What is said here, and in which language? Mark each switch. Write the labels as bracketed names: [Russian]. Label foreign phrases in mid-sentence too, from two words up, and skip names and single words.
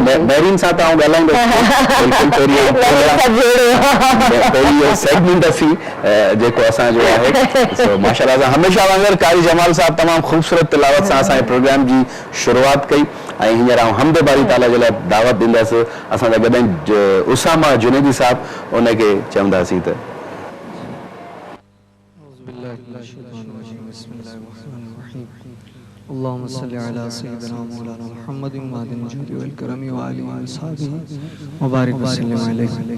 [Sindhi] महरीन सां तव्हां ॻाल्हाईंदो सेगमेंट असीं जेको असांजो आहे। सो माशाअल्लाह सां हमेशह वांगुरु कारी जमाल साहब तमामु ख़ूबसूरत तिलावत सां असांजे प्रोग्राम जी शुरूआत कई, ऐं हींअर आउं हमद बारी ताला जे लाइ दावत ॾींदसि असांजा गॾु उसामा जुनैदी साहब, उनखे चवंदासीं त [Arabic] اللهم صل على سيدنا مولانا محمد معدن الجود والكرم وآله وصحبه وبارك وسلم عليه.